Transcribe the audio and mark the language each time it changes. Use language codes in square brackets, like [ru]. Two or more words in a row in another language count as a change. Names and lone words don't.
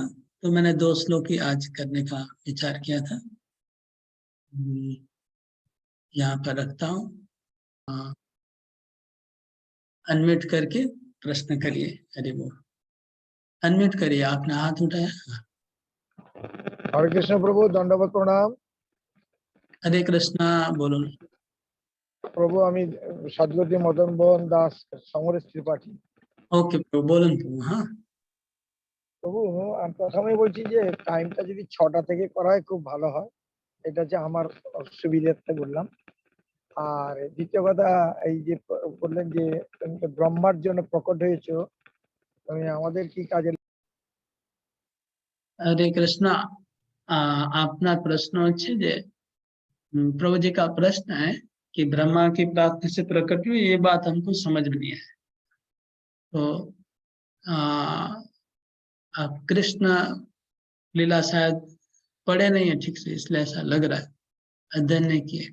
[hi] तो मैंने 2 श्लोक ही आज करने का विचार किया था, यहाँ पर रखता हूँ। अनम्यूट करके प्रश्न करिए। हरि बोल। अनम्यूट करिए, आपने हाथ उठाया। हरे कृष्ण प्रभु, दंडवत प्रणाम। हरे कृष्णा, बोलो। [bn] प्रभु আমি সদ্গতি মদন মোহন দাস সমরেশ ত্রিপাঠী। [hi] ओके प्रभु, बोलो प्रभु। हाँ [bn] প্রভু আমি প্রথমেই বলছি যে টাইমটা যদি 6টা থেকে করা হয় খুব ভালো হয়, এটা হচ্ছে আমার সুবিধার্থে বললাম। আর দ্বিতীয় কথা, এই যে বললেন যে তুমি তো ব্রহ্মার জন্য প্রকট হয়েছো, তুমি আমাদের কি কাজে? [hi] हरे कृष्णा। [bn] আপনা প্রশ্ন হচ্ছে যে [hi] प्रभु जी का प्रश्न है कि ब्रह्मा की प्राप्ति से प्रकट हुई, ये बात हमको समझ में नहीं है। तो आप कृष्ण लीला शायद पढ़े नहीं है ठीक से, इसलिए ऐसा लग रहा है, अध्ययन नहीं किया।